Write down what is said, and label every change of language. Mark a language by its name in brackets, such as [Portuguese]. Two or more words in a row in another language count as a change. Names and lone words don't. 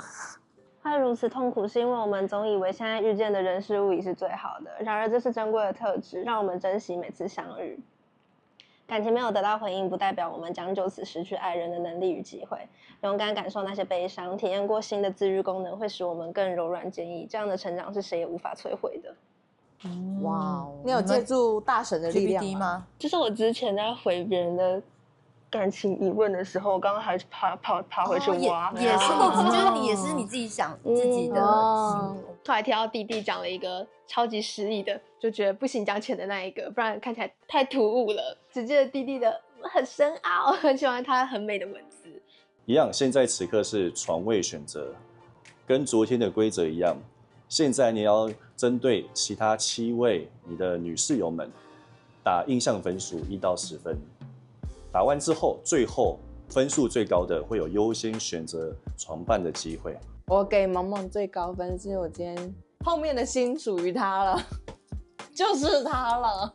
[Chinese] 會如此痛苦，是因為我們總以為現在遇見的人事物已是最好的，然而這是珍貴的特質，讓我們珍惜每次相遇。感情沒有得到回應，不代表我們將就此失去愛人的能力與機會。勇敢感受那些悲傷，體驗過新的自癒功能，會使我們更柔軟堅毅。這樣的成長是誰也無法摧毀的。哇，你有借助大神的力量嗎？就是我之前在回別人的感情疑問的時候，我剛剛還爬回去挖，也是你，就是你也是你自己想自己的。突然聽到弟弟講了一個超級失憶的，就覺得不行講淺的那一個，不然看起來太突兀了。只記得弟弟的很深奧，很喜歡他很美的文字。一樣，現在此刻是床位選擇，跟昨天的規則一樣。現在你要針對其他7位你的女室友們打印象分數1到10分。打完之後，最後分數最高的會有優先選擇床伴的機會。我給萌萌最高分，是因為我今天後面的心屬於他了，就是他了。